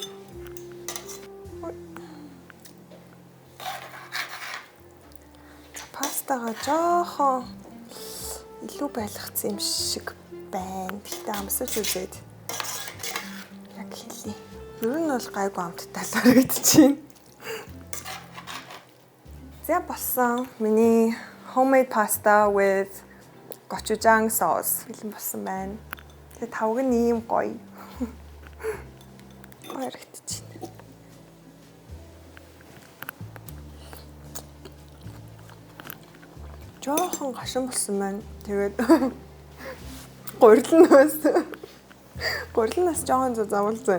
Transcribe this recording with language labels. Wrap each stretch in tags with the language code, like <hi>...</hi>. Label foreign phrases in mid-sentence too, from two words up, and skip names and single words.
<mn>Пастага жоохон илүү байлгацсан юм шиг байна. Гэхдээ амсаж үзээд яг хэлий. Ер нь бол гайгүй амттай л харагдчихээн. За болсон миний</mn> <en>homemade pasta with gochujang sauce</en> <mn>бэлэн болсон байна. Тэгээ тавг нь ийм гоё. Харагдчихээн. Жоохон гашин болсон байна. Тэгээд гурилнаас жоохон завуулсан.</mn>